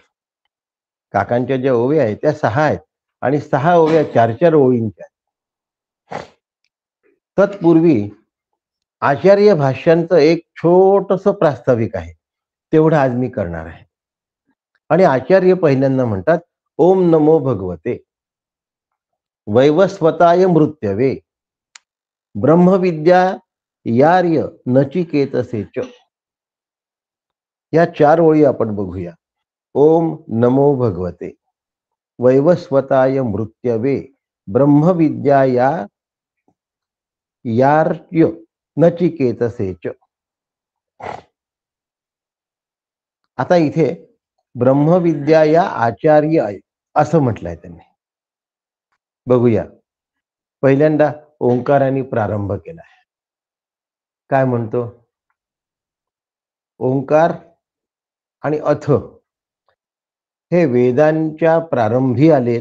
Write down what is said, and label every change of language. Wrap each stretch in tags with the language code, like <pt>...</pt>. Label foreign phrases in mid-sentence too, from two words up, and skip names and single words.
<mr>काकांच्या ज्या ओव्या आहेत त्या 6 आहेत आणि 6 ओव्या 4-4 ओळींच्या आहेत. तत्पूर्वी आचार्य भाष्यांचं एक छोटंसं प्रास्ताविक आहे, तेवढं आज मी करणार आहे. आणि आचार्य पहिल्यांदा म्हणतात,</mr> <sa>ओम नमो भगवते वैवस्वताय मृत्यवे ब्रह्मविद्या यार्य नचिकेतसे च.</sa> <mr>या 4 ओळी आपण बघूया.</mr> <sa>ओम नमो भगवते वैवस्वताय मृत्यवे ब्रह्मविद्या यार्य नचिकेतसे च.</sa> <mr>आता इथे ब्रह्मविद्या या आचार्य आहे असं म्हटलंय त्यांनी. बघूया. पहिल्यांदा ओंकाराने प्रारंभ केलाय. काय म्हणतो? ओंकार आणि अथ हे वेदांच्या प्रारंभी आलेत.</mr>